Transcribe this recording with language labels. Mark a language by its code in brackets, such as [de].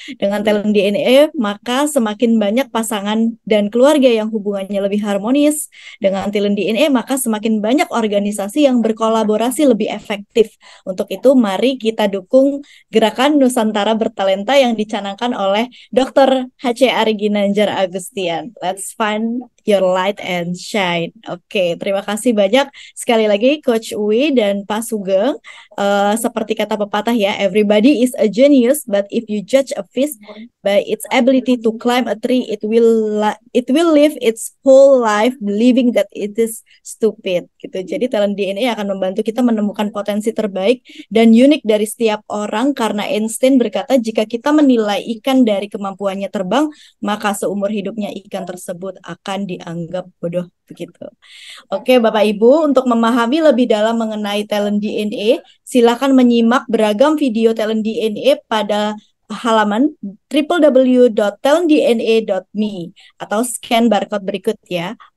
[id] Dengan talent DNA maka semakin banyak pasangan dan keluarga yang hubungannya lebih harmonis. Dengan talent DNA maka semakin banyak organisasi yang berkolaborasi lebih efektif. Untuk itu mari kita dukung gerakan Nusantara Bertalenta yang dicanangkan oleh Dr. H.C. Ari Ginanjar Agustian. [en] Let's find your light and shine. [id] Oke, terima kasih banyak sekali lagi Coach Wi dan Pak Sugeng. Seperti kata pepatah ya, [en] everybody is a genius, but if you judge a fish by its ability to climb a tree, it will live its whole life believing that it is stupid. [id] Gitu. Jadi talent DNA akan membantu kita menemukan potensi terbaik dan unik dari setiap orang, karena Einstein berkata jika kita menilai ikan dari kemampuannya terbang, maka seumur hidupnya ikan tersebut akan dianggap bodoh. Begitu. Oke Bapak Ibu, untuk memahami lebih dalam mengenai talent DNA, silakan menyimak beragam video talent DNA pada halaman www.talentdna.me atau scan barcode berikut ya.